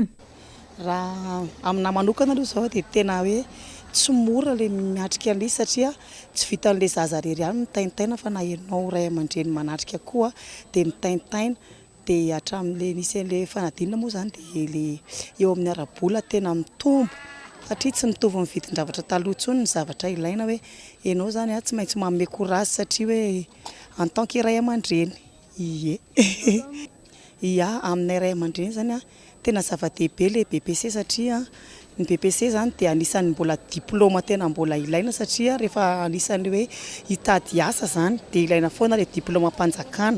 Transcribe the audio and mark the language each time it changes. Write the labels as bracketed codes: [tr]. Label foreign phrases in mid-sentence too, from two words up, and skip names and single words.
[mg] Raha amina manokana aloha zao dia tena hoe tsy mora le miatrika an'ilay satria tsy vitan'le zaza rery ihany mitaintaina fa na ianao ray aman-dreny manatrika koa dia mitaintaina dia hatramin'le nisy an'le fanadinana moa zany dia le eo amin'ny ara-bola tena mitombo satria tsy mitovy ny vidin-javatra taloha intsony ny zavatra ilaina hoe ianao zany tsy maintsy manome courage satria hoe [fr] en tant que [mg] ray aman-dreny aminay ray aman-dreny zany tena zava-dehibe le BEPC satria ny BEPC zany dia anisan'ny mbola diplôma tena mbola ilaina satria rehefa anisan'ny hoe hitady asa zany dia ilaina foana le diplôma mpanjakana.